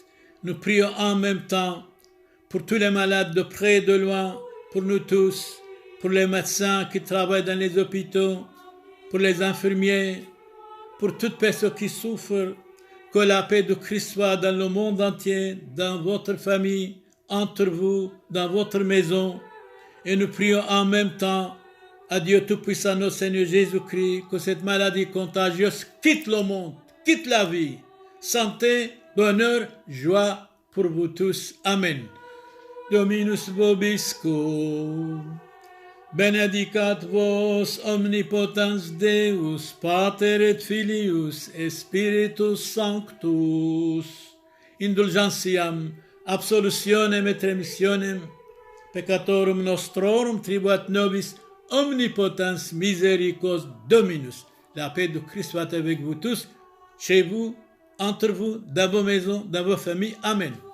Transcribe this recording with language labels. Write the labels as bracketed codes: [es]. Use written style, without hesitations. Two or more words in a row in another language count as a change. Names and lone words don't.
[fr] Nous prions en même temps pour tous les malades de près et de loin, pour nous tous, pour les médecins qui travaillent dans les hôpitaux, pour les infirmiers, pour toute personne qui souffre, que la paix de Christ soit dans le monde entier, dans votre famille, entre vous, dans votre maison. Et nous prions en même temps à Dieu Tout-Puissant, notre Seigneur Jésus-Christ, que cette maladie contagieuse quitte le monde, quitte la vie. Santé, bonheur, joie pour vous tous. [la] Amen. Dominus vobiscum. Benedicat vos omnipotens Deus, Pater et Filius, et Spiritus Sanctus, indulgentiam, absolutionem et remissionem, peccatorum nostrorum tribuat nobis, omnipotens misericors Dominus. [fr] La paix de Christ soit avec vous tous, chez vous, entre vous, dans vos maisons, dans vos familles. Amen.